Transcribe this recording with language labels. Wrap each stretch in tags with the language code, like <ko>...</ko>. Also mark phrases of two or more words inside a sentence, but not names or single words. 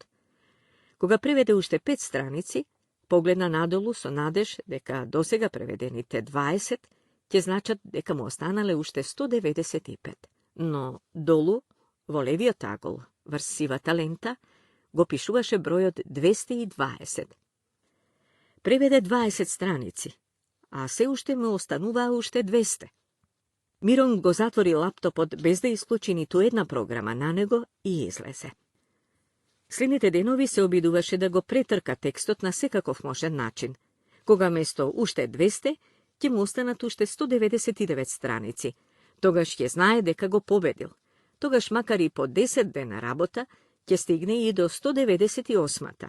<mk>Кога преведе уште 5 страници, погледна надолу со надеж дека досега преведените 20 ќе значат дека му останале уште 195. Но долу, во левиот агол, врз сивата лента, го пишуваше бројот 220. Преведе 20 страници, а се уште му остануваа уште 200. Мирон го затвори лаптопот без да исклучи ниту една програма на него и излезе. Следните денови се обидуваше да го претрка текстот на секаков можен начин. Кога место уште 200, ќе му останат уште 199 страници. Тогаш ќе знае дека го победил. Тогаш макар и по 10 дена работа, ќе стигне и до 198-та.</mk>